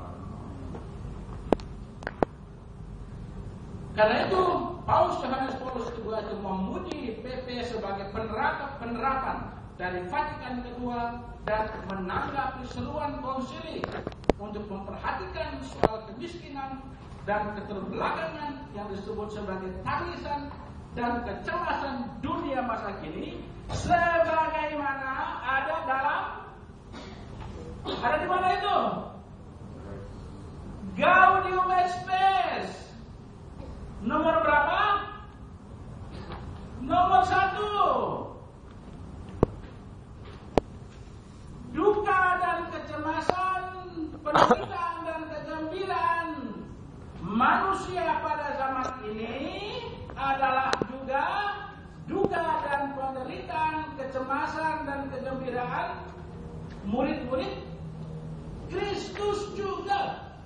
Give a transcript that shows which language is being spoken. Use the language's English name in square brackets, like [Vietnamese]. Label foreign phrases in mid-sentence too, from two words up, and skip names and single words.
[Indonesian] Karena itu Paus Yohanes Paulus II itu memuji PP sebagai penerapan dari Vatikan II dan menanggapi seruan konsili untuk memperhatikan soal kemiskinan dan keterbelakangan yang disebut sebagai tangisan dan kecemasan dunia masa kini sebagaimana ada di mana itu? Gaudium et Spes. Nomor berapa? Nomor 1. Duka dan kecemasan, penderitaan dan kegembiraan manusia pada zaman ini adalah juga duka dan penderitaan, kecemasan dan kegembiraan murid-murid Kristus juga.